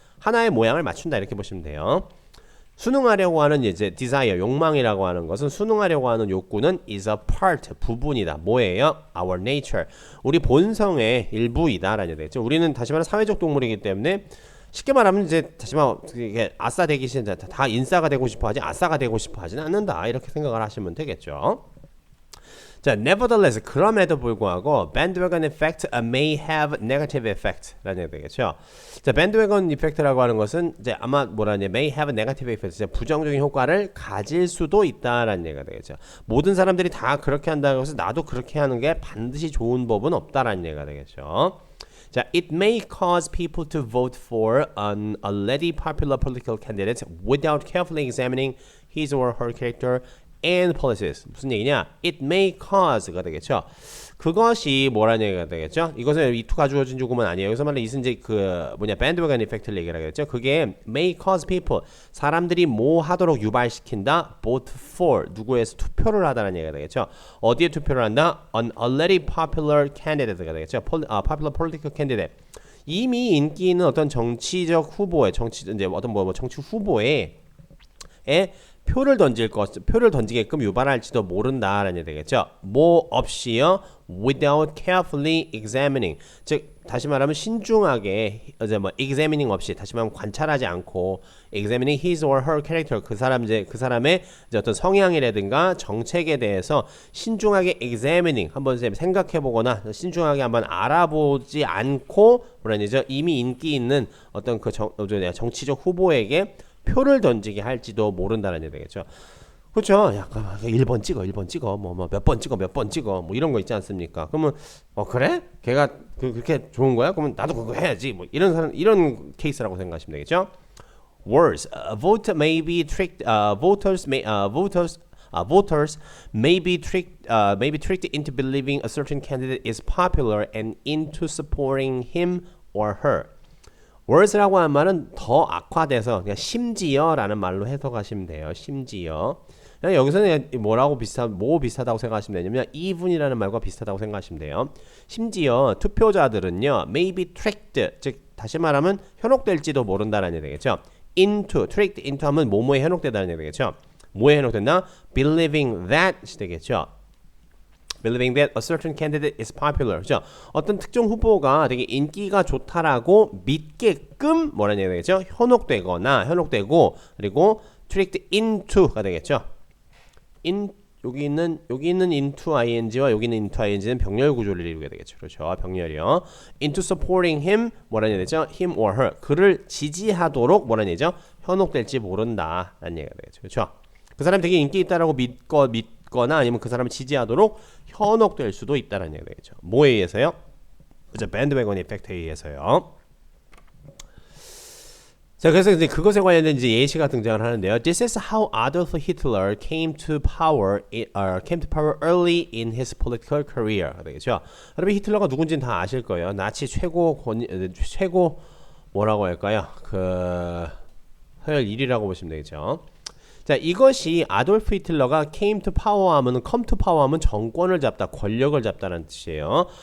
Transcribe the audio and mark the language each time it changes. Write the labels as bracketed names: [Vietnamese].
[Korean] 하나의 모양을 맞춘다 이렇게 보시면 돼요. 순응하려고 하는 이제 desire, 욕망이라고 하는 것은 순응하려고 하는 욕구는 [English] is a part, [Korean] 부분이다. 뭐예요? [English] Our nature. [Korean] 우리 본성의 일부이다. 라는 얘기죠. 우리는 다시 말하면 사회적 동물이기 때문에 쉽게 말하면 이제 다시 말하면 이게 아싸 되기 싫은 다 인싸가 되고 싶어 하지 아싸가 되고 싶어 하지는 않는다. 이렇게 생각을 하시면 되겠죠. [English] 자, nevertheless, [Korean] 그럼에도 불구하고 [English] bandwagon effect may have negative effect [Korean] 라는 얘기가 되겠죠. 자, bandwagon effect라고 하는 것은 이제 아마 뭐라냐, [English] may have negative effect, [Korean] 부정적인 효과를 가질 수도 있다라는 얘기가 되겠죠. 모든 사람들이 다 그렇게 한다고 해서 나도 그렇게 하는 게 반드시 좋은 법은 없다라는 얘기가 되겠죠. [English] 자, it may cause people to vote for an already popular political candidate without carefully examining his or her character and policies. [Korean] 무슨 얘기냐? [English] It may cause [Korean] 가 되겠죠. 그것이 뭐라는 얘기가 되겠죠? 이것은 이 to 가주어진 조금은 아니에요. 여기서 말하는 이것은 이제 그 뭐냐 bandwagon effect를 얘기를 하겠죠. 그게 [English] may cause people [Korean] 사람들이 뭐 하도록 유발시킨다. vote for 누구에서 투표를 하다는 얘기가 되겠죠. 어디에 투표를 한다? [English] An already popular candidate [Korean] 가 되겠죠. [English] popular political candidate. [Korean] 이미 인기 있는 어떤 정치적 후보의 이제 어떤 뭐 정치 후보에 표를 던지게끔 유발할지도 모른다라는 얘기 되겠죠. 뭐 없이요, [English] without carefully examining. [Korean] 즉 다시 말하면 신중하게 이제 뭐 examining 없이 다시 말하면 관찰하지 않고 examining [English] his or her character [Korean] 그 사람의 이제 어떤 성향이라든가 정책에 대해서 신중하게 examining 한번 생각해보거나 신중하게 한번 알아보지 않고 뭐라는 얘기죠. 이미 인기 있는 어떤 그 정치적 후보에게 표를 던지게 할지도 모른다는 얘기 되겠죠. 그렇죠. 약간 1번 찍어 뭐 몇 번 찍어 뭐 이런 거 있지 않습니까? 그러면 그래? 걔가 그렇게 좋은 거야? 그러면 나도 그거 해야지. 뭐 이런 케이스라고 생각하시면 되겠죠. [English] Worse, voters may be tricked into believing a certain candidate is popular and into supporting him or her. [Korean] worse라고 하는 말은 더 악화돼서 그냥 심지어라는 말로 해석하시면 돼요. 심지어. 그냥 여기서는 뭐라고 뭐 비슷하다고 생각하시면 되냐면 even이라는 말과 비슷하다고 생각하시면 돼요. 심지어 투표자들은요 [English] may be tricked, [Korean] 즉 다시 말하면 현혹될지도 모른다라는 얘기 되겠죠. into, tricked into 하면 뭐뭐에 현혹되다는 얘기 되겠죠. 뭐에 현혹된다? [English] believing that [Korean] 되겠죠. [English] believing that a certain candidate is popular. [Korean] 그죠? 어떤 특정 후보가 되게 인기가 좋다라고 믿게끔 뭐라는 얘기 되겠죠? 현혹되고 그리고 tricked into가 되겠죠. 여기 있는 into ing와 여기 있는 into ing는 병렬 구조를 이루게 되겠죠. 그렇죠. 병렬이요. [English] into supporting him [Korean] 뭐라는 얘기죠? [English] him or her. [Korean] 그를 지지하도록 뭐라는 얘기죠? 현혹될지 모른다 라는 얘기가 되겠죠. 그렇죠. 그 사람이 되게 인기 있다라고 믿거나 아니면 그 사람을 지지하도록 현혹될 수도 있다는 얘기가 되겠죠. 뭐에 의해서요? 그죠. 밴드웨건 이펙트에 의해서요. 자, 그래서 이제 그것에 관련된 이제 예시가 등장을 하는데요. [English] This is how Adolf Hitler came to power early in his political career. [Korean] 되겠죠. 여러분 히틀러가 누군지는 다 아실 거예요. 나치 최고 뭐라고 할까요? 서열 1위라고 보시면 되겠죠. 자, 이것이 아돌프 히틀러가 came to power 하면 come to power 하면 정권을 잡다, 권력을 잡다라는 뜻이에요.